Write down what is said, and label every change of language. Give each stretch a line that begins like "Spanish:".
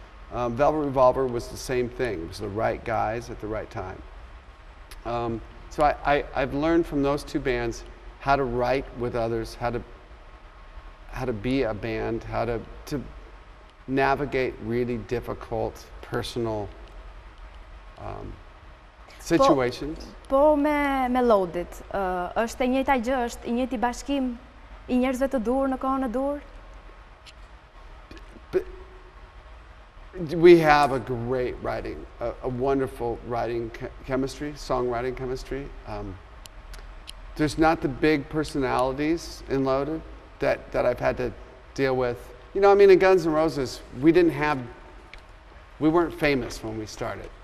English: Velvet Revolver was the same thing. It was the right guys at the right time. So I've learned from those 2 bands how to write with others, how to be a band, how to navigate really difficult personal situations.
Albanian: Po me Loadit, është e njëjta gjë, është I njëjti bashkim I njerëzve të dur në kohën e dur?
English: We have a great writing, a wonderful writing chemistry, songwriting chemistry. There's not the big personalities in Loaded that I've had to deal with. You know, I mean, in Guns N' Roses, we weren't famous when we started.